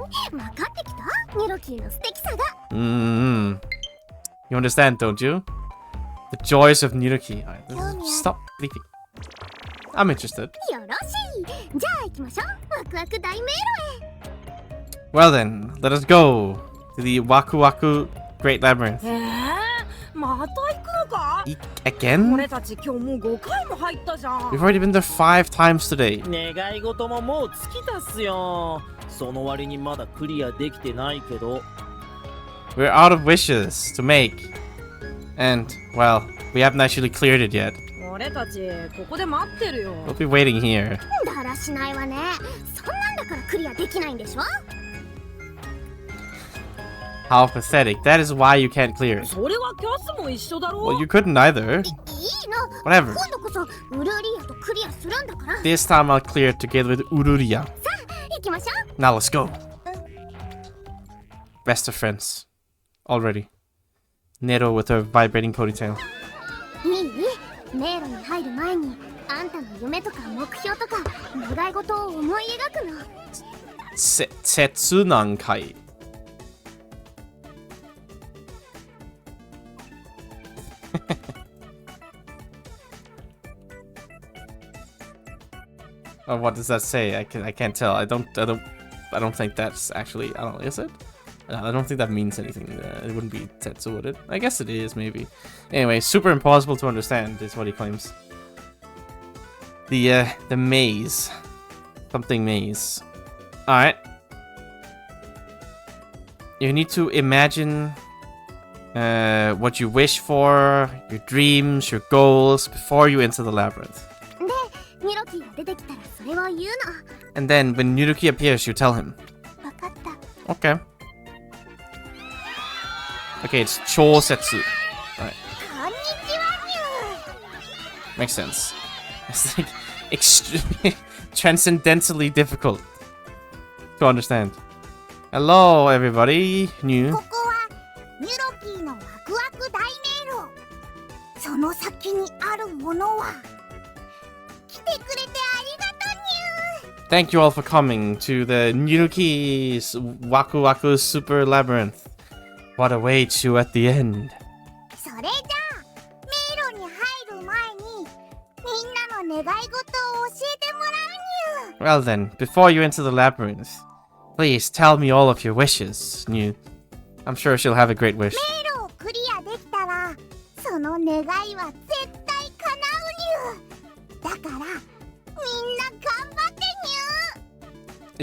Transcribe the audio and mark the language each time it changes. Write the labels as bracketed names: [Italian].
[Japanese] 分かってきたニロキーの素敵さが。 [English] You understand, don't you? The joys of Niruki. Alright, stop bleeping. I'm interested. [Japanese] よろしい。じゃあ行きましょう。ワクワク大迷路へ。 [English] Well then, let us go to the Waku Waku Great Labyrinth. [Japanese] また行くのか？ [English] Again? [Japanese] 俺たち今日もう5回も入ったじゃん。 [English] We've already been there 5 times today. [Japanese] 願い事ももう尽きたっすよ。その割にまだクリアできてないけど。 [English] We're out of wishes to make. And, well, we haven't actually cleared it yet. [Japanese] 俺たちここで待ってるよ。 [English] We'll be waiting here. [Japanese] だらしないわね。そんなんだからクリアできないんでしょ。 [English] How pathetic. That is why you can't clear. [Japanese] それはキャスも一緒だろ。 [English] Well, you couldn't either. [Japanese] いいの。 [English] Whatever. [Japanese] 今度こそウルリアとクリアするんだから。 [English] This time I'll clear it together with Ururia. [Japanese] 行きましょう。 [English] Now let's go. Best of friends. Already. Nero with her vibrating ponytail. [Japanese] いい？迷路に入る前にあんたの夢とか目標とか願い事を思い描くの。 Setsunankai. [English] Oh, what does that say? I can't tell. I don't think that's actually. I don't know. Is it? I don't think that means anything. It wouldn't be Tetsu, would it? I guess it is, maybe. Anyway, super impossible to understand is what he claims. The maze. Something maze. Alright. You need to imagine what you wish for, your dreams, your goals, before you enter the labyrinth. [Japanese] で、ニロキが出てきたらそれを言うの。 [English] And then, when Niruki appears, you tell him. [Japanese] わかった。 [English] Okay. Okay, it's Chosetsu. Alright. [Japanese] こんにちはにゅ [English] Makes sense. It's like extremely transcendentally difficult to understand. Hello, everybody. New. [Japanese] ここはニロキーのワクワク大迷路。その先にあるものは来てくれてありがとうにゅ [English] Thank you all for coming to the Niruki's Waku Waku Super Labyrinth. What awaits you at the end? [Japanese] それじゃあ迷路に入る前にみんなの願い事を教えてもらうにゅ [English] Well then, before you enter the labyrinth, please tell me all of your wishes, New. I'm sure she'll have a great wish. [Japanese] 迷路をクリアできたらその願いは絶対叶うにゅだからみんな頑張ってにゅ